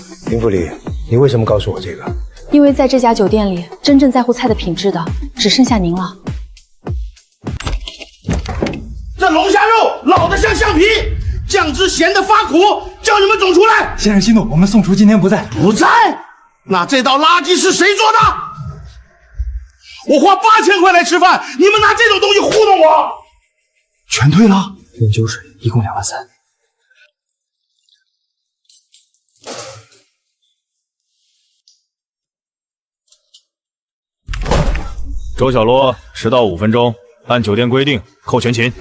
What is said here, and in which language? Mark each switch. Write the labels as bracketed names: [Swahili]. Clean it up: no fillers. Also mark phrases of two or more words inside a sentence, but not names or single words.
[Chinese] 林副理，你為什麼告訴我這個？因為在這家酒店裡，真正在乎菜的品質的，只剩下您了。這龍蝦肉老得像橡皮，醬汁鹹得發苦，叫你們總廚來。先生息怒，我們宋廚今天不在。不在？那這道垃圾是誰做的？我花8000塊來吃飯，你們拿這種東西糊弄我？全退了，连酒水一共2萬3。周小璐遲到5分鐘，按酒店規定扣全勤。